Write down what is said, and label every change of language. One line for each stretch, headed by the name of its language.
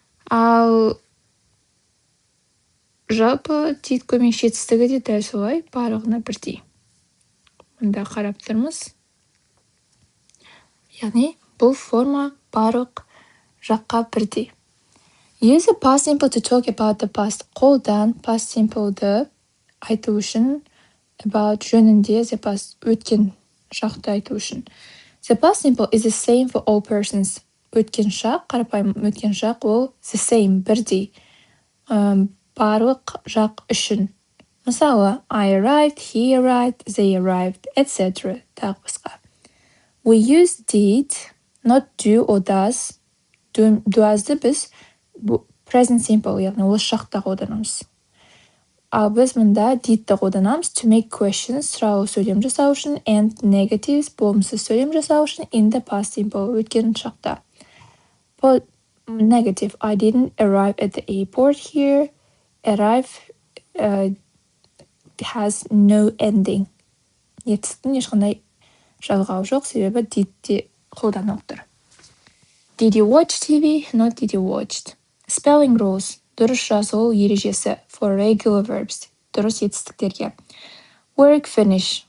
Kazakh: Ал жалпы did көмекші етістігі де дәл солай, барлығына бірдей. Мұнда қарап тұрмыз. Яғни бұл форма барлық жаққа бірдей.
English: Use the past simple to talk about the past.
Kazakh: Қолдан past simple'ды айту үшін about жөнінде
English: the past
Kazakh: өткен шақты айту үшін.
English: The past simple is the same for all persons.
Kazakh: Өткен шақ, қарапайым өткен шақ ол
English: the same,
Kazakh: бірдей. Барлық жақ үшін.
English: Мысалы, I arrived, he arrived, they arrived, etc.
Kazakh: Тағы басқа.
English: We use did, not do or does.
Kazakh: Does'ды біз present simple, яғни осы шақта қолданамыз. Ал біз мұнда did'ді қолданамыз
English: to make questions,
Kazakh: сұрау сөйлем жасау үшін,
English: and negatives,
Kazakh: болымсыз сөйлем жасау үшін
English: in the past simple,
Kazakh: өткен шақта.
English: Negative, I didn't arrive at the airport here. Arrive has no ending.
Kazakh: Етістіктің ешқандай жалғауы жоқ, себебі did'де қолданылып тұр.
English: Did you watch TV? Not did you watched. Spelling rules.
Kazakh: Дұрыс жазылу ережесі
English: for regular verbs.
Kazakh: Дұрыс етістіктерге. Work finish.